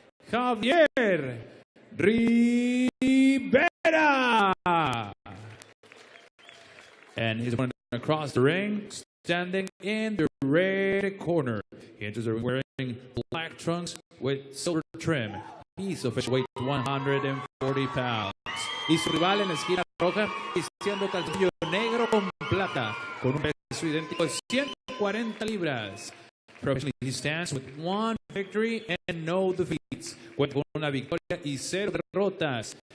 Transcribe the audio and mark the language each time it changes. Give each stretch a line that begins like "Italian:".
English: Javier Rivera. And his opponent across the ring, standing in the red corner. He enters the ring wearing black trunks with silver trim. He's official weight 140 pounds.
Spanish: Y su rival en la esquina roja, vistiendo calzoncillo negro con plata, con un peso idéntico de 140 libras.
English: Professionally, he stands with 1 victory and no defeats.
Spanish: Cuenta con una victoria y 0 derrotas.